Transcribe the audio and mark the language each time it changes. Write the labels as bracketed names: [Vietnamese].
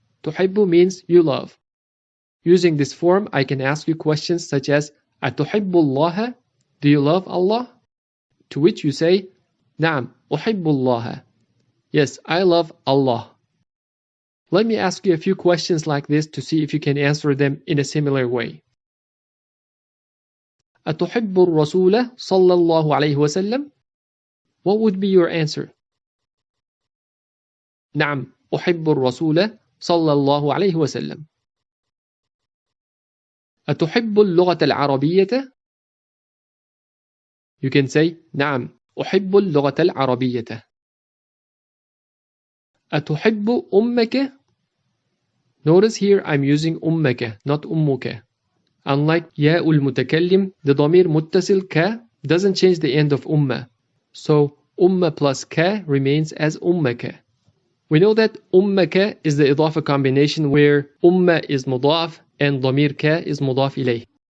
[English] تحب means you love. Using this form, I can ask you questions such as [Arabic] أتحب الله? [English] Do you love Allah? To which you say [Arabic] نعم أحب الله. [English] Yes, I love Allah. Let me ask you a few questions like this to see if you can answer them in a similar way. [Arabic] أتحب الرسول صلى الله عليه وسلم? [English] What would be your answer? [Arabic] نعم أحب الرسول صلى الله عليه وسلم. أتحب اللغة العربية? [English] You can say [Arabic] نعم أحب اللغة العربية. أتحب أمك? [English] Notice here I'm using أمك, not أمك. Unlike ياء المتكلم, the ضمير متصل ك doesn't change the end of أمة. So أمة plus ك remains as أمك. We know that أمك is the إضافة combination where أمة is مضاف and ضمير ك is مضاف إليه.